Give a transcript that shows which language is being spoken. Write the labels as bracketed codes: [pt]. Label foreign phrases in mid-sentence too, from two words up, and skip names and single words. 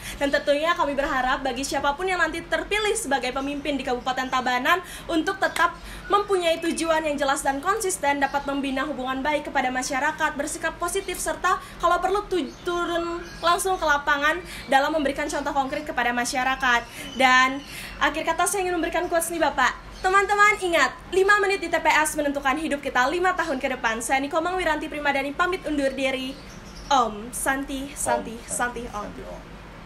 [id] Dan tentunya kami berharap bagi siapapun yang nanti terpilih sebagai pemimpin di Kabupaten Tabanan untuk tetap mempunyai tujuan yang jelas dan konsisten, dapat membina hubungan baik kepada masyarakat, bersikap positif, serta kalau perlu turun langsung ke lapangan dalam memberikan contoh konkret kepada masyarakat. Dan akhir kata saya ingin memberikan quotes nih Bapak. Teman-teman ingat, 5 menit di TPS menentukan hidup kita 5 tahun ke depan. Saya Nikomang Wiranti Primadani pamit undur diri. [sa] Om Santi Santi Santi Om.